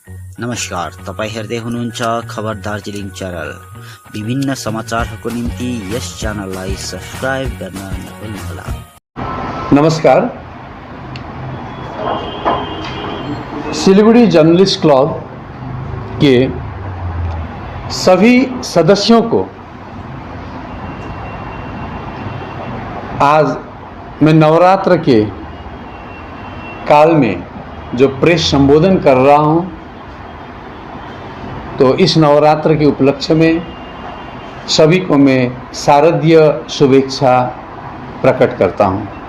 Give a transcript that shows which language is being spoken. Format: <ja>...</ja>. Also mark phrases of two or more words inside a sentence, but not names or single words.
<ne>नमस्कार, तपाईँ हेर्दै हुनुहुन्छ खबर दार्जिलिङ च्यानल। विभिन्न समाचारहरूको निम्ति यस च्यानललाई सब्स्क्राइब गर्न नभुल्नुहोला। नमस्कार।</ne> <hi>सिलीगुड़ी जर्नलिस्ट क्लब के सभी सदस्यों को आज मैं नवरात्र के काल में जो प्रेस संबोधन कर रहा हूं, तो इस नवरात्र के उपलक्ष्य में सभी को मैं शारदीय शुभेच्छा प्रकट करता हूं।</hi>